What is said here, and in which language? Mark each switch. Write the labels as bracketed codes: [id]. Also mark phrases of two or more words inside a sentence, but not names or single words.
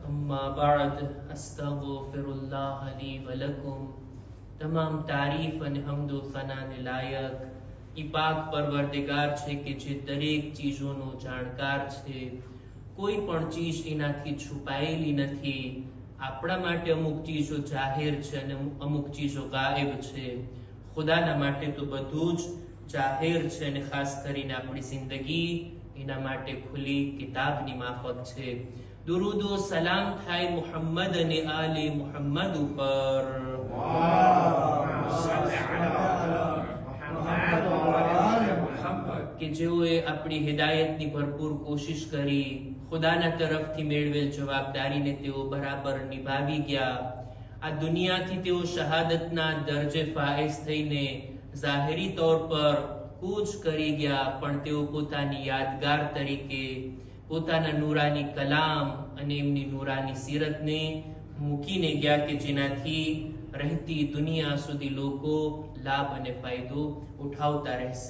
[ar] أما بعد أستغفر الله لي ولكم. [gu] તમામ તારીફ અને હમદો સનાને લાયક ઈ પાક પરવરદિગાર છે કે જે દરેક ચીજોનો જાણકાર છે, કોઈ પણ ચીજ એનાથી છુપાયેલી નથી। આપણા માટે અમુક ચીજો જાહેર છે અને અમુક ચીજો ગાયબ છે। ખુદાના માટે તો બધું જ જાહેર છે અને ખાસ કરીને આપણી જિંદગી એના માટે ખુલ્લી કિતાબની માફક છે। દુરૂદો સલામ થાય મુહમ્મદ ને આલે મુહમ્મદ ઊપર કે જેઓએ આપણી હિદાયતની ભરપૂર કોશિશ કરી, ખુદાના તરફથી મેળવેલ જવાબદારીને તેઓ બરાબર નિભાવી ગયા। આ દુનિયાથી તેઓ શહાદતના દરજે ફાઈઝ થઈને જાહેરી તौर પર કૂચ કરી ગયા, પણ તેઓ પોતાની યાદગાર તરીકે પોતાના નૂરાની કલામ અને એમની નૂરાની સીરતને મૂકીને ગયા કે જેનાથી રહેતી દુનિયા સુધી લોકો લાભ અને ફાયદો ઉઠાવતા રહેશે।